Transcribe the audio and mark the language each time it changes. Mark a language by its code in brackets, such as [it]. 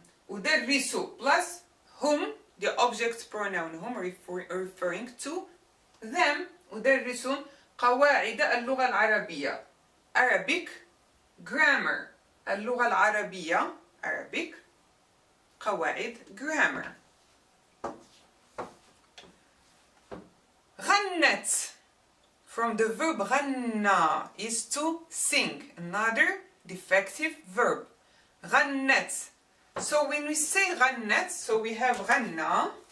[en] أدرس plus whom, the object pronoun whom referring to them. [ar] أدرس قواعد اللغة العربية. [en] Arabic grammar. [ar] اللغة العربية Arabic. قواعد grammar. [en] غنت from the verb غنى is to sing. Another defective verb. غنت. So when we say غنت, so we have غنى.